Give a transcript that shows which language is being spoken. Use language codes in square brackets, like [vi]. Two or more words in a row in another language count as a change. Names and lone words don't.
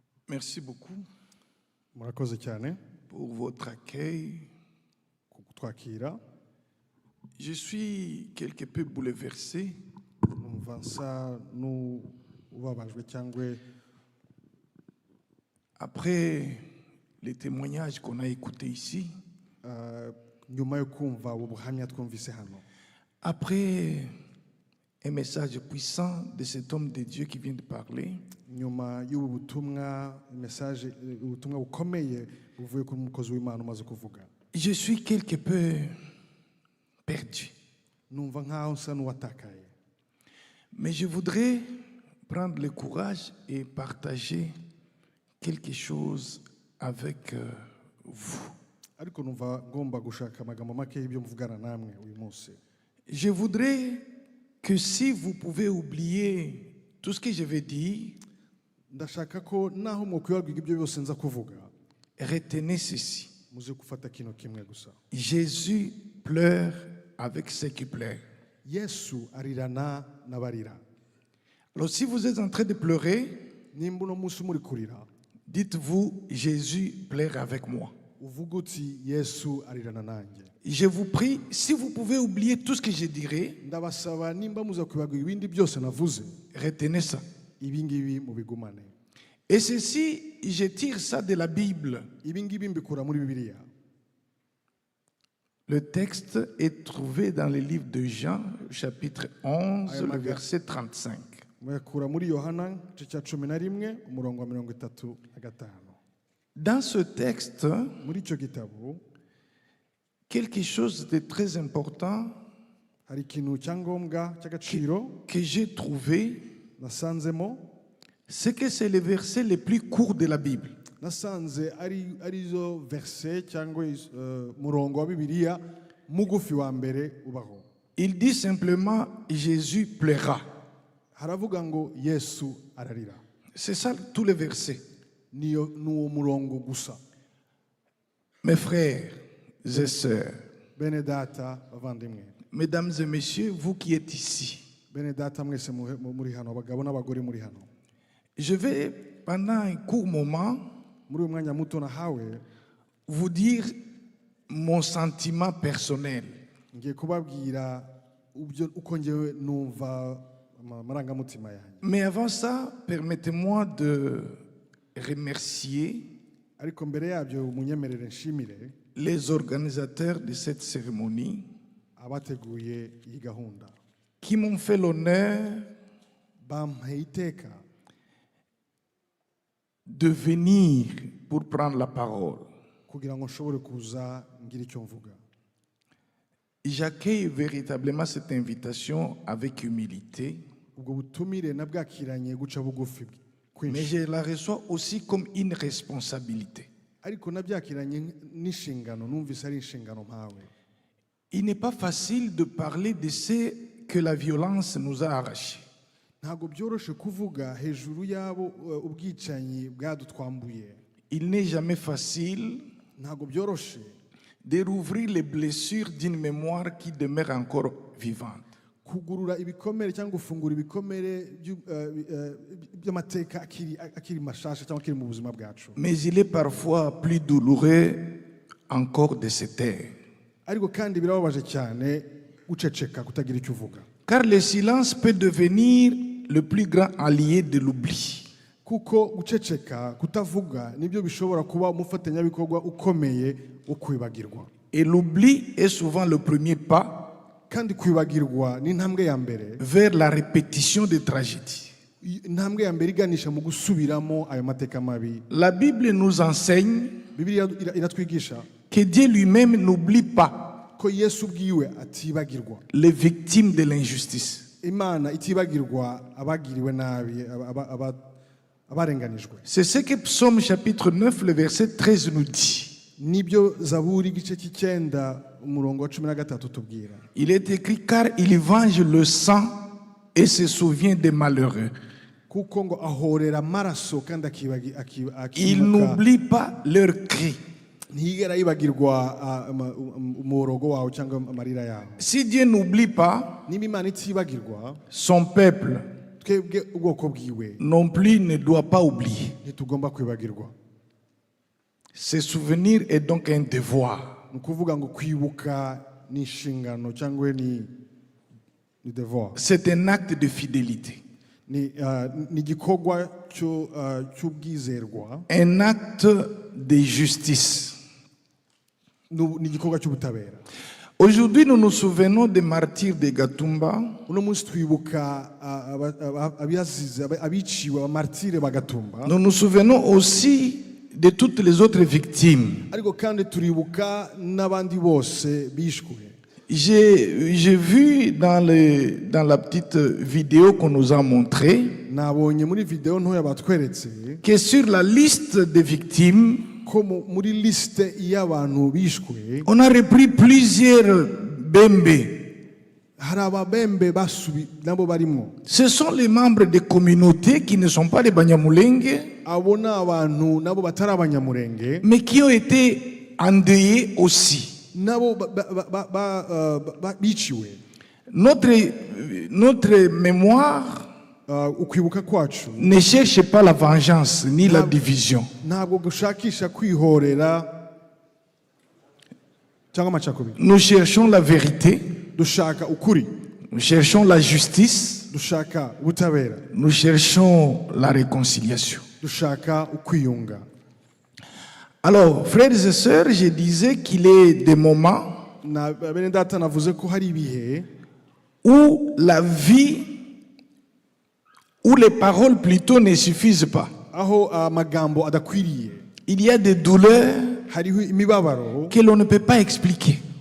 [fr] Merci beaucoup [rw] murakoze cyane [fr] pour votre accueil. [rw] kutwakira. [fr] Je suis quelque peu bouleversé [rw] Numva nsa n'ubabajwe cyangwa [fr] après les témoignages qu'on a écoutés ici, [rw] nyuma yo kumva ubuhamya twumvise hano, [fr] après un message puissant de cet homme de Dieu qui vient de parler. [rw] nyuma y'ubu butumwa message ubutumwa bukomeye buvuye ku mukozi w'Imana umaze kuvuga, [fr] Je suis quelque peu perdu. [rw] numva nkaho nsa n'uwatakaye. [fr] Mais je voudrais prendre le courage et partager quelque chose avec vous. [rw] Ariko numva ngomba gushaka amagambo make y'ibyo mvugana namwe uyu munsi. [fr] Je voudrais que si vous pouvez oublier tout ce que je vais dire, [rw] Ndashaka ko naho mukwibagirwa ibyo byose nza kuvuga, [fr] retenez ceci. [rw] muze gufata kino kimwe gusa. [fr] Jésus pleure avec ceux qui pleurent. [rw] Yesu arirana n'abarira. [fr] Alors si vous êtes en train de pleurer, [rw] Nimba uno munsi muri kurira, [fr] dites-vous, Jésus pleure avec moi. [rw] uvuga uti Yesu arirana nanjye. [fr] Je vous prie, si vous pouvez oublier tout ce que je dirai, [rw] Ndabasaba nimba muza kwibagirwa ibindi byose navuze, [fr] retenez ça. [rw] ibi ngibi mubigumane. [fr] Et ceci, je tire ça de la Bible. [rw] Ibi ngibi mbikura muri Bibiliya. [fr] Le texte est trouvé dans le livre de Jean, chapitre 11, le verset 35. [rw] Muyakura muri Yohana igice cya 11 umurongo wa 35. [fr] Dans ce texte, [rw] Muri icyo gitabo [fr] quelque chose de très important [rw] hari ikintu cyangombwa cy'agaciro [fr] que j'ai trouvé, [rw] nasanzemo, [fr] c'est que c'est le verset le plus court de la Bible. [rw] nasanze arizo verse cyangwa murongo wa Bibiliya mugufi wa mbere ubaho. [fr] Il dit simplement Jésus pleura. [rw] Haravuga ngo Yesu ararira. [fr] C'est ça tout le verset. [rw] Nuwo murongo gusa. [fr] Mes frères et sœurs, [rw] Bene data bavandimwe, [fr] mesdames et messieurs, vous qui êtes ici, [rw] bene data mwese muri hano, abagabo n'abagore muri hano, [fr] je vais pendant un court moment [rw] muri uyu mwanya muto nahawe [fr] vous dire mon sentiment personnel. [rw] ngiye kubabwira uko ngewe numva amarangamutima yanjye. [fr] Mais avant ça, permettez-moi de remercier [rw] Ariko mbere yabyo munyemerere nshimire [fr] les organisateurs de cette cérémonie [rw] abateguye iyi gahunda, [fr] qui m'ont fait l'honneur [rw] bampaye iteka [fr] de venir pour prendre la parole. [rw] kugira ngo nshobore kuza ngira icyo mvuga. [fr] J'accueille véritablement cette invitation avec humilité, [rw] Ubwo butumire nabwakiranye guca bugufi [fr] mais [rw] kwinshi, [fr] je la reçois aussi comme une responsabilité. [rw] ariko nabyakiranye n'inshingano, numvise ari inshingano mpawe. [fr] Il n'est pas facile de parler de ce que la violence nous a arrachés. [rw] Ntabwo byoroshe kuvuga hejuru yabo ubwicanyi bwadutwambuye. [fr] Il n'est jamais facile [rw] Ntabwo byoroshe [fr] de rouvrir les blessures d'une mémoire qui demeure encore vivante. [rw] kugurura ibikomere cyangwa gufungura ibikomere by'amateka akiri mashasha cyangwa akiri mu buzima bwacu. [fr] Mais il est parfois plus douloureux encore de se taire. [rw] Ariko kandi birababaje cyane guceceka, kutagira icyo uvuga. [fr] Car le silence peut devenir le plus grand allié de l'oubli. [rw] Kuko guceceka, kutavuga nibyo bishobora kuba umufatanyabikorwa ukomeye wo kwibagirwa. [fr] Et l'oubli est souvent le premier pas [rw] Kandi kwibagirwa ni intambwe ya mbere [fr] vers la répétition des tragédies. [rw] intambwe ya mbere iganisha mu gusubiramo ayo mateka mabi. [fr] La Bible nous enseigne [rw] Bibiliya iratwigisha [fr] que Dieu lui-même n'oublie pas [rw] ko Yesu ubwiwe atibagirwa, [fr] les victimes de l'injustice. [rw] Imana itibagirwa abagiriwe nabi, abarenganijwe. [fr] C'est ce que Psaume chapitre 9, le verset 13 nous dit. [rw] Nibyo Zaburi igice cy'icyenda umurongo wa 13 tubwira. [fr] Il est écrit car il venge le sang et se souvient des malheureux. [rw] Kuko ngo ahorera amaraso kandi [fr] Il n'oublie pas leurs cris. [rw] ntiyigera yibagirwa umuborogo wawe cyangwa amarira yawe. [fr] Si Dieu n'oublie pas [rw] Niba Imana itibagirwa [fr] son peuple, [rw] twebwe ubwoko bwiwe [fr] non plus ne doit pas oublier. [rw] ntitugomba kwibagirwa. [fr] Ce souvenir est donc un devoir. [rw] Ni ukuvuga ngo kwibuka ni inshingano cyangwa ni devoir. [fr] C'est un acte de fidélité. [rw] Ni igikorwa cy'ubwizerwa. [fr] Un acte de justice. [rw] Ni igikorwa cy'ubutabera. [fr] Aujourd'hui, nous nous souvenons des martyrs de Gatumba. [rw] Uno munsi twibuka abiciwe abamartire ba Gatumba. [fr] Nous nous souvenons aussi de toutes les autres victimes. [rw] Ariko kandi turibuka n'abandi bose bishwe. [fr] J'ai vu dans la petite vidéo qu'on nous a montrée [rw] nabonye muri video ntoya batweretse [fr] que sur la liste des victimes, [rw] muri liste y'abantu bishwe, [fr] on a repris plusieurs bembe. [rw] nabo barimo. [fr] Ce sont les membres des communautés qui ne sont pas les Banyamurenge, [rw] abona abantu nabo batari Abanyamurenge, [fr] mais qui ont été endeuillés aussi. [rw] Nabo biciwe. [fr] Notre mémoire [rw] ukwibuka kwacu [fr] ne cherche pas la vengeance ni la division. [rw] Ntabwo gushakisha kwihorera cyangwa amacakubiri. [fr] Nous cherchons la vérité. [rw] Dushaka ukuri. [fr] Nous cherchons la justice. [rw] Dushaka ubutabera. [fr] Nous cherchons la réconciliation. [rw] Dushaka ukwiyunga. [fr] Alors, frères et sœurs, je disais qu'il est des moments où la vie, où les paroles plutôt ne suffisent pas. Il y a des douleurs que l'on ne peut pas expliquer.